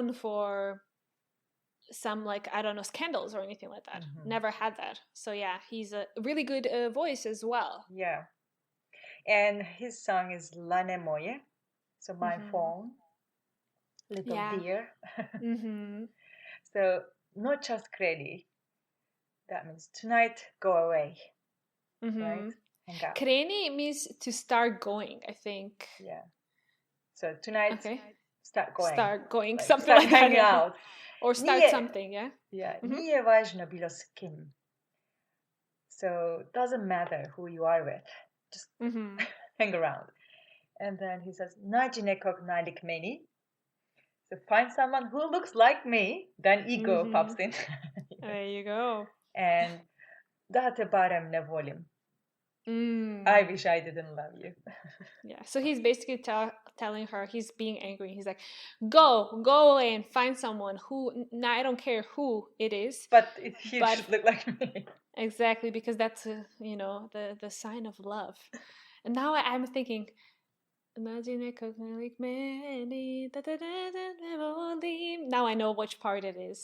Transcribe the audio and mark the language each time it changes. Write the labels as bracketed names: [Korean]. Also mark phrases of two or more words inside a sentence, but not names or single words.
[English] He's not known for some like, I don't know, scandals or anything like that. Never had that. So yeah, he's a really good voice as well. Yeah. And his song is Lane Moje, so my phone, little dear. [Serbian] So noćas kreni, [English] that means tonight go away, right? Hang out. Kreni means to start going, I think. Yeah. So tonight, start going. Start going, like, something start like that. Hanging out. Or start something, yeah? Yeah. [Serbian] Nije važno bilo s kim. [English] So it doesn't matter who you are with. Just hang around. And then he says, [Serbian] nađi nekog nalik meni. [English] So find someone who looks like me. Then ego pops in. There you go. And [Serbian] da te barem ne volim. [English] I wish I didn't love you. Yeah, so he's basically telling her, he's being angry. He's like, go away and find someone who, now I don't care who it is. But he should look like me. Exactly, because that's, the sign of love. And now I'm thinking, now I know which part it is.